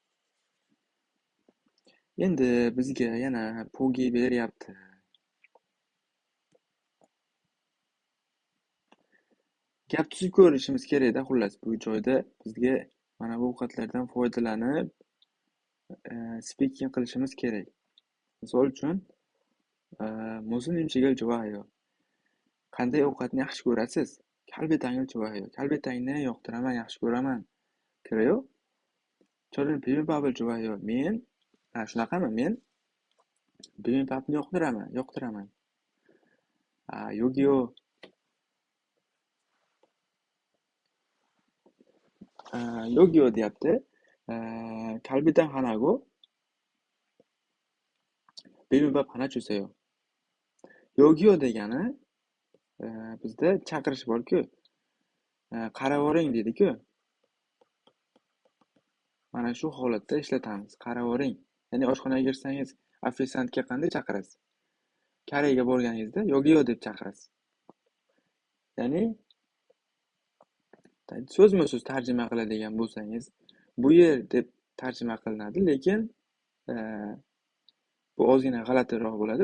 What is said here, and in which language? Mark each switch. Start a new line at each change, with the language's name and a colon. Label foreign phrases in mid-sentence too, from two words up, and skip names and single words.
Uzbek: Endi bizga yana pogi beryapti. Gap tuzib ko'rishimiz kerakda, xullas bu joyda bizga mana bu ovqatlardan foydalanib speaking qilishimiz kerak. Misol uchun,
Korean: 무슨 음식을 좋아해요?
Uzbek: Qanday ovqatni yaxshi ko'rasiz?
Korean: 갈비탕을 좋아해요.
Uzbek: 갈비탕ni yoqtiraman, yaxshi ko'raman.
Korean: 그래요? 저는 bibimbap을 좋아해요.
Uzbek: Men shunaqami? Men bibimbapni yoqtiraman.
Korean: 여기요. 여기요 deyapti. 갈비탕 하나고 bibimbap 하나 주세요.
Uzbek: 여기요 degani bizda chaqirish bor-ku. Qaravoring deydi-ku. Mana shu holatda ishlatamiz. Qaravoring. Ya'ni oshxonaga kirsangiz, ofitsiantga qanday chaqirasiz? Karayga borganingizda yogiyo deb chaqirasiz. Ya'ni so'zma-so'z tarjima qiladigan bo'lsangiz, bu yer deb tarjima qilinadi, lekin bu ozgina g'alatiroq bo'ladi.